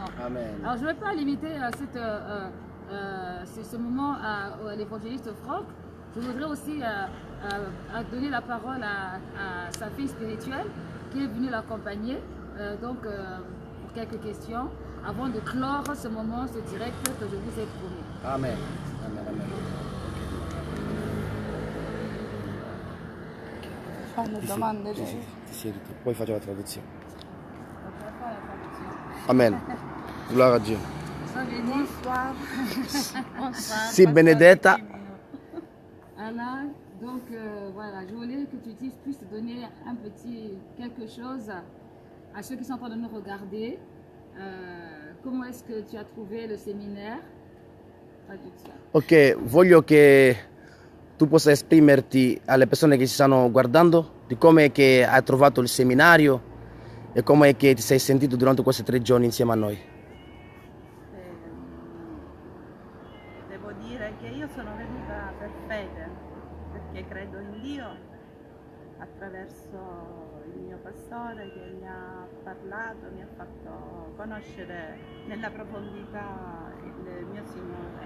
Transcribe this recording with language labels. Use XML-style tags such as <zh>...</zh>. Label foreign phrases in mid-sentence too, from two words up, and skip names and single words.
<fr>Alors, je ne vais pas limiter cette c'est ce moment à l'évangéliste Franck. Je voudrais aussi donner la parole à sa fille spirituelle qui est venue l'accompagner, pour quelques questions, avant de clore ce moment, ce direct que je vous ai promis. Amen. Amen. Amen.</fr> <it>Fanno domande. Ti siedi tu, poi faccio la traduzione.</it> <fr>Donc, on va faire la traduction. Amen. Gloire à Dieu. Sois béni. Bonsoir. Bonsoir.</fr> <it>Si benedetta.</it> <fr>Alors, donc voilà, je voulais que tu puisses donner quelque chose à ceux qui sont en train de nous regarder. Comment est-ce que tu as trouvé le séminaire?</fr> <it>Traduzione. Ok, voglio che tu possa esprimerti alle persone che ci stanno guardando di come che hai trovato il seminario e come che ti sei sentito durante questi 3 giorni insieme a noi. Devo dire che io sono venuta per fede, perché credo in Dio attraverso il mio pastore che mi ha parlato, mi ha fatto conoscere nella profondità il mio Signore.</it>